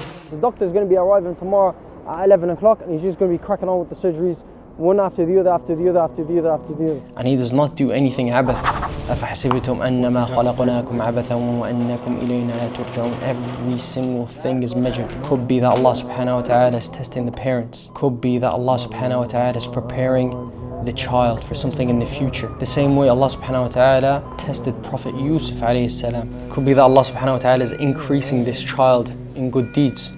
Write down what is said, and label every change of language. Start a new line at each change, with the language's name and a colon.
English: The doctor is going to be arriving tomorrow at 11 o'clock and he's just going to be cracking on with the surgeries, one after the other, after the other, after the other, after the other. And he does not do anything عبث.
Arabic: أفحسبتم أنما خلقناكم عبثا وأنكم إلينا لا ترجعون.
English: Every single thing is measured. Could be that Allah subhanahu wa ta'ala is testing the parents. Could be that Allah subhanahu wa ta'ala is preparing the child for something in the future. The same way Allah subhanahu wa ta'ala tested Prophet Yusuf alayhi salam. Could be that Allah subhanahu wa ta'ala is increasing this child in good deeds.